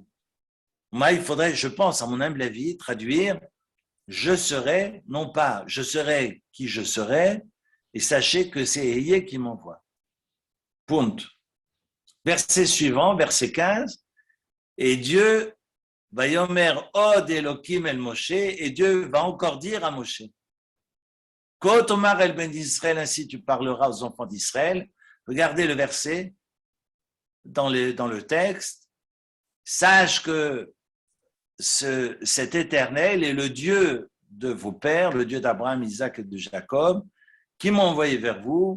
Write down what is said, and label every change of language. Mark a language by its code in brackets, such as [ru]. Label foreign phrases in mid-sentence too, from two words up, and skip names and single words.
[fr] Moi, il faudrait, je pense, à mon humble avis, traduire je serai, non pas je serai qui je serai, et sachez que c'est Ehye qui m'envoie. Point. Verset suivant, verset 15, et Dieu va [he] יאמר עוד אלוקים אל משה, [fr] et Dieu va encore dire à Moshe, [he] כה תאמר אל בן [fr] d'Israël, ainsi tu parleras aux enfants d'Israël. Regardez le verset dans le texte. Sache que cet Éternel est le Dieu de vos pères, le Dieu d'Abraham, Isaac et de Jacob, qui m'a envoyé vers vous.